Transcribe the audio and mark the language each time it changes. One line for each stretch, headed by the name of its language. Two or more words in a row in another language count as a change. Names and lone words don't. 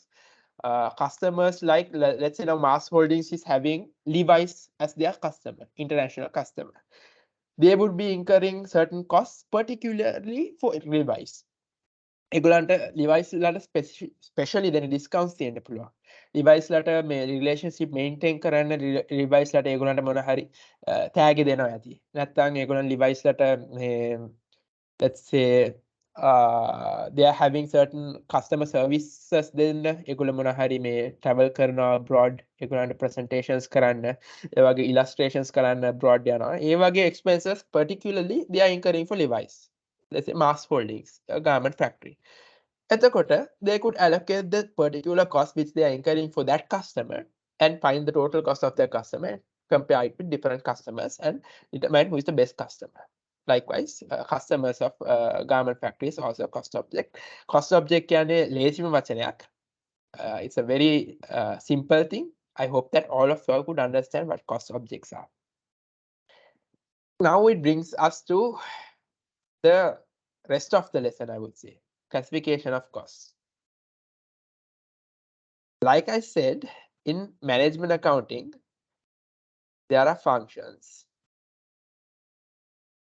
English: Customers like, let's say now Mass Holdings is having Levi's as their customer, international customer. They would be incurring certain costs, particularly for Levi's.
Sinhala: ඒගොල්ලන්ට Levi's ලට
English: specially then discounts
Sinhala: තියෙන්න පුළුවන්. Levi's ලට මේ
English: relationship maintain
Sinhala: කරන්න Levi's ලට ඒගොල්ලන්ට මොන හරි tag දෙනවා ඇති. නැත්නම් ඒගොල්ලන් Levi's ලට මේ
English: let's say they are having certain customer services
Sinhala: දෙන්න ඒගොල්ලෝ මොන හරි මේ travel කරනවා abroad ඒගොල්ලන්ට presentations කරන්න ඒ වගේ illustrations කරන්න abroad යනවා. ඒ වගේ
English: expenses particularly they are incurring for Levi's. Let's say Mass Holdings, a garment factory. එතකොට they could allocate the particular cost which they are incurring for that customer and find the total cost of their customer, compare it with different customers and determine who is the best customer. Likewise, customers of garment factories also cost object. Cost object
Sinhala: කියන්නේ ලේසිම වචනයක්.
English: It's a very simple thing. I hope that all of you all could understand what cost objects are. Now it brings us to the rest of the lesson, I would say. Classification of costs. Like I said, in management accounting, there are functions.